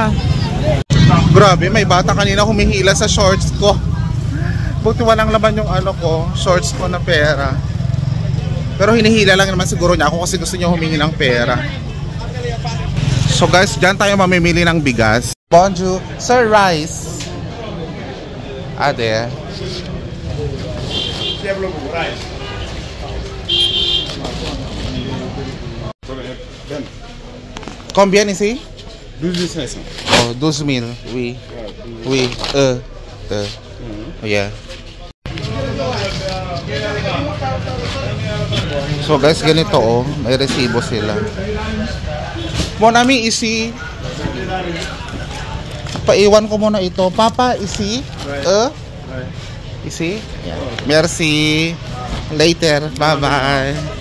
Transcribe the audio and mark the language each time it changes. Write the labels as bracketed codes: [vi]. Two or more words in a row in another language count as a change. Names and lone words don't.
[tl] Grabe, may bata kanina humihila sa shorts ko. Buti walang laman yung ano ko, shorts ko na pera. Pero hinihila lang naman siguro niya ako kasi gusto niya humingi ng pera. So guys, dyan tayo mamimili ng bigas. [fr] Bonjour, [en] sir, rice. Ah, there. [fr] Combien ici? 12.500. Oh, 12,000. Oui. Oui. Yeah. [tl] So guys, ganito oh, may resibo sila. [fr] Mon ami, isi. [tl] Paiwan ko muna ito. Papa, isi. [fr] Isi. Merci. [en] Later. Bye-bye.